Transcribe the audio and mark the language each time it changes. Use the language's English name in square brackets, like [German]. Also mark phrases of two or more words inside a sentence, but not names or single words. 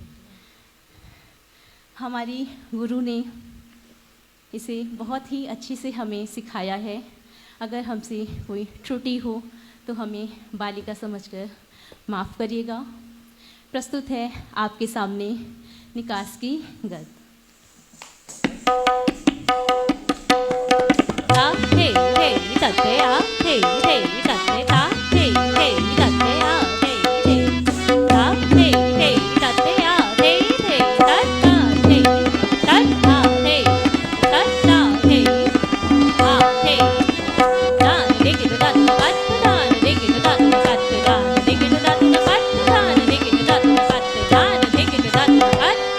[Hindi] हमारी गुरु ने इसे बहुत ही अच्छी से हमें सिखाया है। अगर हमसे कोई त्रुटि हो तो हमें बालिका समझकर माफ़ करिएगा। प्रस्तुत है आपके सामने निकास की गद। हे हे तते आ हे हे तते ता हे हे तते आ हे हे ता हे हे तते आ हे हे तता हे तता हे तता हे आ हे दान लेकिन दान बात दान लेकिन दान बात दान लेकिन दान बात दान लेकिन दान बात दान लेकिन दान बात